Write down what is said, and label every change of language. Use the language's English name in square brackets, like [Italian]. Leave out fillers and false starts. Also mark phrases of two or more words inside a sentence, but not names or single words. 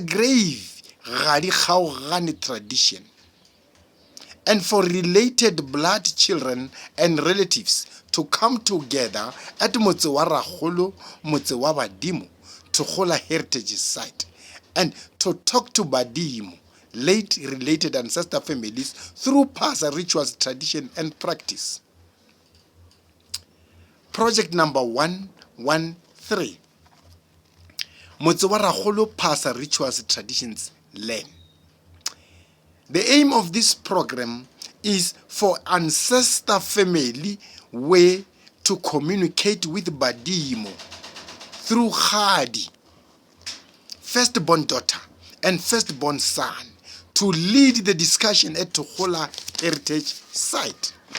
[English] grave [Northern Sotho] gadi kgaogane [English] tradition, and for related blood children and relatives to come together at Motse wa Rakgolo, Motse wa Badimong, Thokgola heritage site, and to talk to Badimong, late related ancestor families through past rituals, tradition and practice. Project number 113. Motse wa Rakgolo past rituals, traditions learn. The aim of this program is for ancestor family way to communicate with Badimong through Khadi, firstborn daughter and firstborn son, to lead the discussion at Thokgola heritage site.